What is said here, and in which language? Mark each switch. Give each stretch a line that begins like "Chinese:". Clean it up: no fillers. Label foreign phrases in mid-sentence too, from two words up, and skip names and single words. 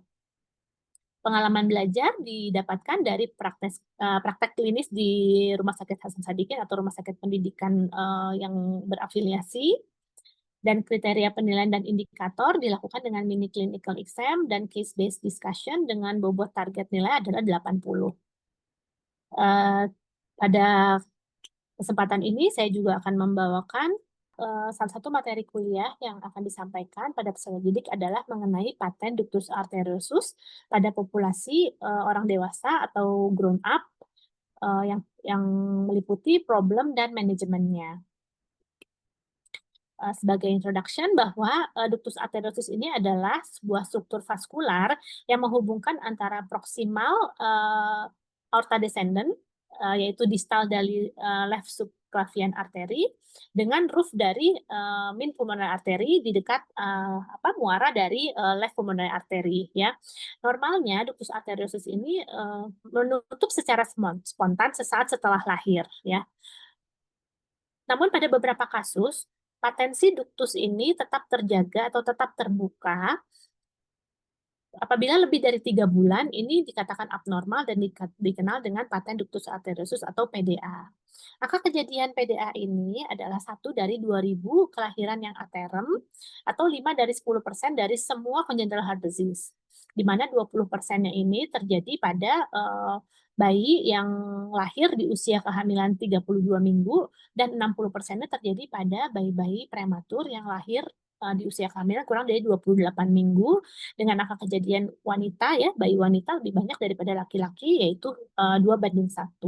Indonesian: Pengalaman belajar didapatkan dari praktek klinis di Rumah Sakit Hasan Sadikin atau rumah sakit pendidikan yang berafiliasi, dan kriteria penilaian dan indikator dilakukan dengan
English: mini clinical exam
Indonesian: dan
English: case-based discussion
Indonesian: dengan bobot target nilai adalah 80. Eh, Pada kesempatan ini saya juga akan membawakan salah satu materi kuliah yang akan disampaikan pada peserta didik adalah mengenai paten
Latin: ductus arteriosus
Indonesian: pada populasi orang dewasa atau
English: grown up
Indonesian: yang meliputi problem dan manajemennya. Sebagai introduction bahwa
Latin: ductus arteriosus
Indonesian: ini adalah sebuah struktur vaskular yang menghubungkan antara
Latin: proximal aorta descendens
Indonesian: yaitu distal dari
English: left subclavian artery
Indonesian: dengan roof dari
English: min pulmonary artery
Indonesian: di dekat muara dari
English: left pulmonary artery
Indonesian: ya. Normalnya
Latin: ductus arteriosus
Indonesian: ini menutup secara spontan sesaat setelah lahir ya. Namun pada beberapa kasus, patensi ductus ini tetap terjaga atau tetap terbuka apabila lebih dari 3 bulan ini dikatakan abnormal dan dikenal dengan paten
Latin: ductus arteriosus
Indonesian: atau PDA. Angka kejadian PDA ini adalah 1 dari 2.000 kelahiran yang aterem atau 5 dari 10% dari semua
English: congenital heart disease,
Indonesian: di mana 20%-nya ini terjadi pada bayi yang lahir di usia kehamilan 32 minggu dan 60%-nya terjadi pada bayi-bayi prematur yang lahir di usia kehamilan kurang dari 28 minggu dengan angka kejadian wanita ya, bayi wanita lebih banyak daripada laki-laki yaitu 2:1.